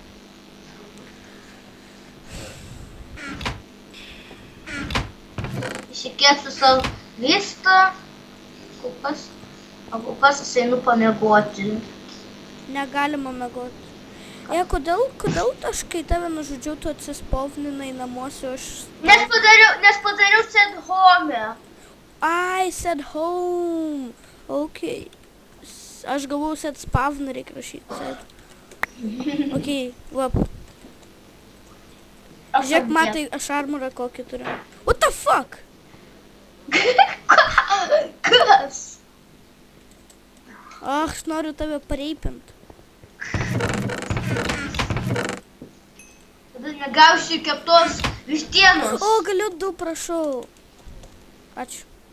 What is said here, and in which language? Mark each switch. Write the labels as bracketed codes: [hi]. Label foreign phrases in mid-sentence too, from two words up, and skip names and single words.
[lt] Pasikėsiu savo vistą. Kol kas aš einu pamiegoti. Negalima miegoti. Kodėl aš, kai tave nužudžiau, tu atsispovninai namuose, aš... Nes padariau [en] set home. Ai, set home. [lt] Okei. Aš galvojau, [en] set spawn [lt] reikia rašyti. Okei, vap. Žiūrėk, matai, aš armorą kokį turiu. [en] What the fuck? [lt] Kas? Aš noriu tave pareipint. Tada negausiu keptos vištienos. O, galiu 2, prašau. Ačiū.